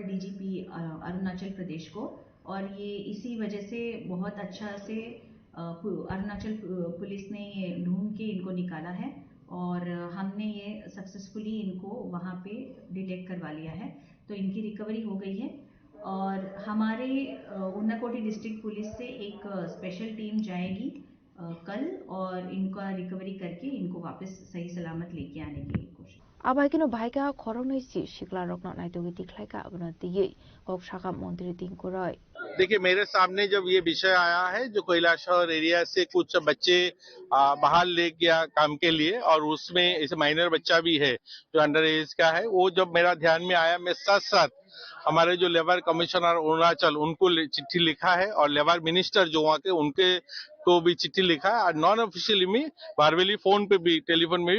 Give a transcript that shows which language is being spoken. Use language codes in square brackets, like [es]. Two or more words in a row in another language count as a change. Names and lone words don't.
[hi] डीजीपी अरुणाचल प्रदेश को और ये इसी वजह से बहुत अच्छा से अरुणाचल पुलिस ने ये ढूंढ के इनको निकाला है और हमने ये सक्सेसफुली इनको वहाँ पे डिटेक्ट करवा लिया है तो इनकी रिकवरी हो गई है और हमारे उन्नाकोटी डिस्ट्रिक्ट पुलिस से एक [en] special team [hi] जाएगी कल और इनका रिकवरी करके इनको वापस सही सलामत लेके आने की कोशिश [trp] Abaikino Baika Koronoi Shikla Rokno Naitugi Klaika Abnati Kok Shaka Montri Tinkuroi. [hi] देखिए मेरे सामने जब ये विषय आया है जो कैलाशहर एरिया से कुछ बच्चे बाहर ले गया काम के लिए और उसमें इस माइनर बच्चा भी है जो [en] under age [hi] का है वो जब मेरा ध्यान में आया मैं साथ साथ हमारे जो [en] labour commissioner [hi] अरुणाचल उनको चिट्ठी लिखा है और [en] labour minister [hi] जो वहाँ के उनके को भी चिट्ठी लिखा है और [en] non officially [hi] में वर्बली फोन पे भी टेलीफोन में भी